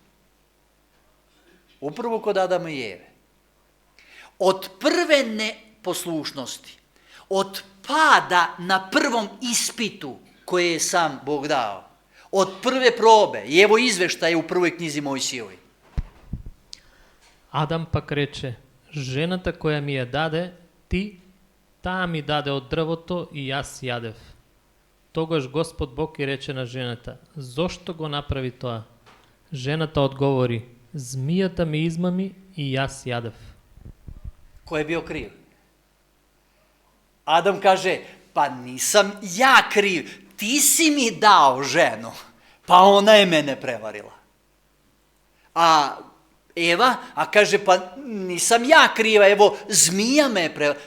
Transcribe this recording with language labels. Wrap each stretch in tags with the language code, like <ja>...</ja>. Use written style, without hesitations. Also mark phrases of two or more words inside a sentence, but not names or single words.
<sr>Upravo kod Adama i Eve. Od prve neposlušnosti, od pada na prvom ispitu koje je sam Bog dao, od prve probe, i evo izveštaje u prvoj knjizi Mojsijevoj.</sr> <mk>Адам пак рече, жената која ми ја даде, таа ми даде од дрвото и јас јадев. Тогаш Господ Бог и рече на жената, зошто го направи тоа? Жената одговори, змијата ми измами и јас јадев.</mk> <sr>Ko je bio kriv? Adam kaže, pa nisam ja kriv, ti si mi dao ženu, pa ona je mene prevarila. A Eva, kaže, pa nisam ja kriva, evo, zmija me je prevarila.</sr>